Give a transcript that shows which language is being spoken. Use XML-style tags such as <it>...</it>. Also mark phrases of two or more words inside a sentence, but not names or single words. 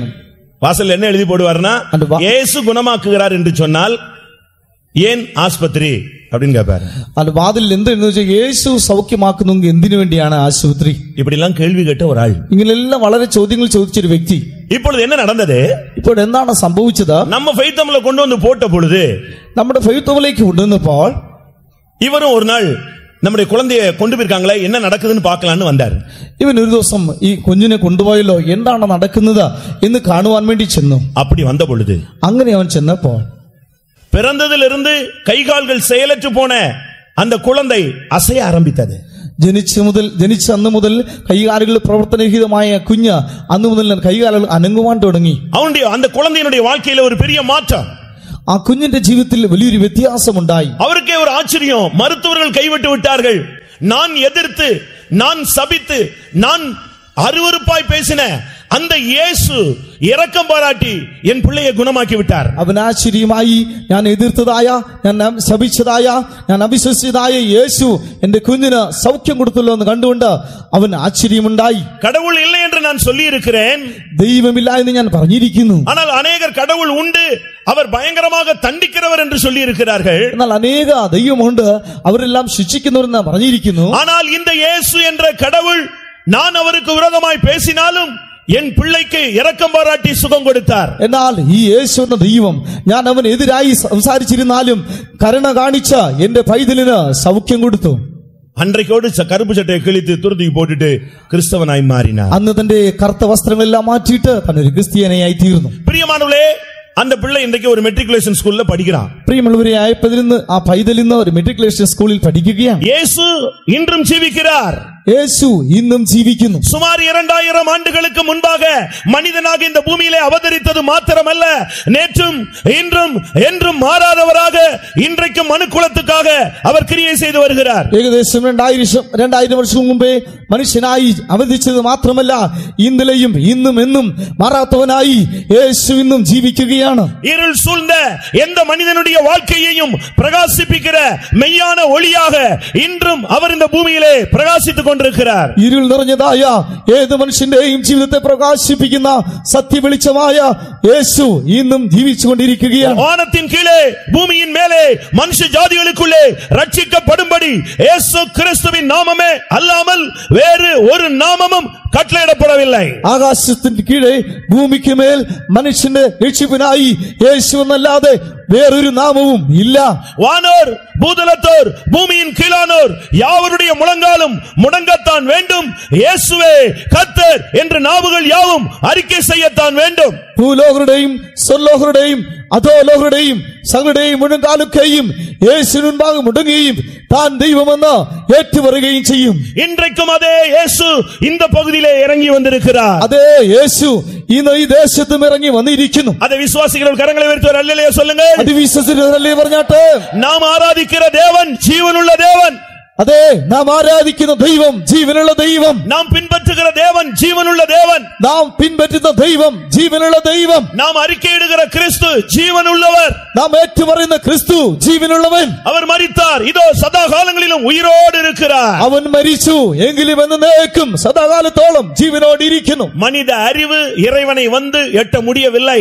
<ta>வாசல் என்ன எழுதி போடுவார்னா, இயேசு குணமாக்குகிறார் என்று சொன்னால் ஏன் ஆஸ்பத்திரி அப்படின்னு கேட்பாரு. அந்த வாதில்</ta> <ml>എന്ത് എന്ന് വെച്ചാൽ യേശു സൗഖ്യമാക്കുന്നെങ്കിൽ എന്തിനു വേണ്ടിയാണ് ആശുപത്രി?</ml> <ta>இப்படி எல்லாம் கேள்வி கேட்ட ஒரு ஆள்,</ta> <ml>ഇങ്ങനെല്ലാം വളരെ ചോദ്യങ്ങൾ ചോദിച്ചൊരു വ്യക്തി.</ml> <ta>இப்பொழுது என்ன நடந்தது?</ta> <ml>ഇപ്പോൾ എന്താണ് സംഭവിച്ചത്?</ml> <ta>நம்ம ஃபெய்த் கொண்டு வந்து போட்ட பொழுது,</ta> <ml>നമ്മുടെ ഫെയ്ത്ത് ലേക്ക് കൊണ്ടുവന്നപ്പോൾ</ml> <ta>இவரும் ஒரு நாள் நம்முடைய குழந்தையை கொண்டு போயிருக்காங்களே, என்ன நடக்குதுன்னு பார்க்கலான்னு வந்தார்.</ta> <ml>ഇവൻ ഒരു ദിവസം ഈ കുഞ്ഞിനെ കൊണ്ടുപോയല്ലോ, എന്താണ് നടക്കുന്നത് എന്ന് കാണുവാൻ വേണ്ടി ചെന്നു.</ml> <ta>அப்படி வந்த பொழுது</ta> <ml>അങ്ങനെ അവൻ ചെന്നപ്പോ</ml> <ta>பிறந்ததிலிருந்து கைகால்கள் செயலற்று போன அந்த குழந்தை அசைய ஆரம்பித்தது.</ta> <ml>ജനിച്ച അന്ന് മുതൽ കൈകാലുകൾ പ്രവർത്തനരഹിതമായ കുഞ്ഞ് അന്ന് മുതൽ കൈകാലുകൾ അനങ്ങുവാൻ തുടങ്ങി.</ml> <ta>அவனுடைய அந்த குழந்தையினுடைய வாழ்க்கையில ஒரு பெரிய மாற்றம்,</ta> <ml>ആ കുഞ്ഞിന്റെ ജീവിതത്തിൽ വലിയൊരു വ്യത്യാസമുണ്ടായി.</ml> <ta>அவருக்கே ஒரு ஆச்சரியம். மருத்துவர்கள் கைவிட்டு விட்டார்கள். நான் எதிர்த்து, நான் சபித்து, நான் அருவருப்பாய் பேசின அந்த இயேசு இரக்கம் பாராட்டி என் பிள்ளையை குணமாக்கி விட்டார்.</ta> <ml>അവൻ ആശ്ചര്യമായി, ഞാൻ എതിർത്തതായ, ഞാൻ ശപിച്ചതായ, ഞാൻ അവിശ്വസിച്ചതായ യേശു എന്റെ കുഞ്ഞിന് സൗഖ്യം കൊടുത്തല്ലോ എന്ന് കണ്ടുകൊണ്ട് അവൻ ആശ്ചര്യമുണ്ടായി.</ml> <ta>கடவுள் இல்லை என்று நான் சொல்லி இருக்கிறேன்,</ta> <ml>ദൈവമില്ല എന്ന് ഞാൻ പറഞ്ഞിരിക്കുന്നു.</ml> <ta>ஆனால் அநேகர் கடவுள் உண்டு, அவர் பயங்கரமாக தண்டிக்கிறவர் என்று சொல்லி இருக்கிறார்கள்.</ta> <ml>എന്നാൽ അനേക ദൈവമുണ്ട്, അവരെല്ലാം ശിക്ഷിക്കുന്നവരെന്ന് പറഞ്ഞിരിക്കുന്നു.</ml> <ta>ஆனால் இந்த இயேசு என்ற கடவுள், நான் அவருக்கு விரோதமாய் பேசினாலும் என் பிள்ளைக்கு இரக்கம் பாராட்டி சுகம் கொடுத்தார்.</ta> <ml>എന്നാൽ ഈ യേശു എന്ന ദൈവം, ഞാൻ അവനെതിരായി സംസാരിച്ചിരുന്നാലും കരുണ കാണിച്ച എന്റെ പൈതലിന് സൗഖ്യം കൊടുത്തു.</ml> <ta>அன்றைக்கோடு கருப்பு சட்டையை கிழித்து துருத்தி போட்டுட்டு கிறிஸ்தவனாய் மாறினார்.</ta> <ml>അന്ന് തന്റെ കറുത്ത വസ്ത്രങ്ങളെല്ലാം മാറ്റിയിട്ട് തന്നൊരു ക്രിസ്ത്യാനിയായി തീർന്നു.</ml> <ta>பிரியமானவர்களே, அந்த பிள்ளை இன்றைக்கு ஒரு மெட்ரிகுலேஷன் ஸ்கூல்ல படிக்கிறான்.</ta> <ml>പ്രിയമുള്ളവരെ, ആ പൈതൽ ഇന്ന് ഒരു മെട്രിക്കുലേഷൻ സ്കൂളിൽ പഠിക്കുകയാണ്.</ml> <ta>இயேசு இன்றும் ஜீவிக்கிறார்.</ta> <ml>യേശു ഇന്നും ജീവിക്കുന്നു.</ml> <ta>சுமார் 2000 ஆண்டுகளுக்கு முன்பாக மனிதனாக இந்த பூமியிலே அவதரித்தது மாத்திரமல்ல, நேற்றும் இன்றும் என்றும் மாறாதவராக இன்றைக்கும் மனுக்குலத்துக்காக அவர் கிரியை செய்து வருகிறார்.</ta> <ml>ഏകദേശം 2000 വർഷം മുമ്പേ മനുഷ്യനായി അവതരിച്ചത് മാത്രമല്ല, ഇന്നലെയും ഇന്നും എന്നും മാറാത്തവനായി യേശു ഇന്നും ജീവിക്കുകയാണ്.</ml> <ta>இருள் சூழ்ந்த எந்த மனிதனுடைய வாழ்க்கையையும் பிரகாசிப்பிக்கிற மெய்யான ஒளியாக இன்றும் அவர் இந்த பூமியிலே பிரகாசித்துக் கொண்டிருக்கிறார்.</ta> <ml>ഇരുൾ നിറഞ്ഞതായ ഏത് മനുഷ്യന്റെയും ജീവിതത്തെ പ്രകാശിപ്പിക്കുന്ന സത്യവെളിച്ചമായ യേശു ഇന്നും ജീവിച്ചുകൊണ്ടിരിക്കുകയാണ്.</ml> <ta>வானத்தின் கீழே பூமியின் மேலே மனுஷ ஜாதிகளுக்குள்ளே ரட்சிக்கப்படும்படி இயேசு கிறிஸ்துவின் நாமமே அல்லாமல் வேறு ஒரு நாமமும் கட்டளையிடப்படவில்லை.</ta> <ml>ആകാശത്തിന് കീഴേ ഭൂമിക്ക് മേൽ മനുഷ്യന്റെ രക്ഷിപ്പിനായി യേശു എന്നല്ലാതെ വേറൊരു നാമവും ഇല്ല.</ml> <ta>வானோர் பூதலத்தோர் பூமியின் கீழானோர் யாவருடைய முழங்காலும் முடங்கத்தான் வேண்டும், இயேசுவே கர்த்தர் என்று நாவுகள் யாவும் அறிக்கை செய்யத்தான் வேண்டும்.</ta> <ml>ഭൂലോകരുടെയും സ്വർലോകരുടെയും അധോലോകരുടെയും സകലരുടെയും മുഴങ്കാലൊക്കെയും യേശുവിന് മുൻപാകെ മുടങ്ങുകയും താൻ ദൈവമെന്ന് ഏറ്റുപറയുകയും ചെയ്യും.</ml> <ta>இன்றைக்கும் அதே இயேசு இந்த பகுதியிலே இறங்கி வந்திருக்கிறார்.</ta> <ml>അതേ യേശു ഇന്ന് ഈ ദേശത്തും ഇറങ്ങി വന്നിരിക്കുന്നു.</ml> <ta>அதை விசுவாசிகள் கரங்களை உயர்த்தி ஒரு அல்லேலூயா சொல்லுங்க.</ta> <ml>അത് വിശ്വസിച്ചവരല്ലേ പറഞ്ഞാട്ടെ.</ml> <ta>நாம் ஆராதிக்கிற தேவன் ஜீவனுள்ள தேவன்.</ta> <ml>അതെ, നാം ആരാധിക്കുന്ന ദൈവം ജീവനുള്ള ദൈവം.</ml> <ta>நாம் பின்பற்றுகிற தேவன் ஜீவனுள்ள தேவன்.</ta> <ml>നാം പിൻപറ്റുന്ന ദൈവം ജീവനുള്ള ദൈവം.</ml> <ta>நாம் அறிக்கையிடுகிற கிறிஸ்து ஜீவனுள்ளவர்.</ta> <ml>നാം ഏറ്റുപറയുന്ന ക്രിസ്തു ജീവനുള്ളവൻ.</ml> <ta>அவர் மரித்தார், இதோ சதா காலங்களிலும் உயிரோடு இருக்கிறார்.</ta> <ml>അവൻ മരിച്ചു, എങ്കിലും എന്നേക്കും സദാകാലത്തോളം ജീവനോട് ഇരിക്കുന്നു.</ml> <ta>மனித அறிவு இறைவனை வந்து எட்ட முடியவில்லை.</ta>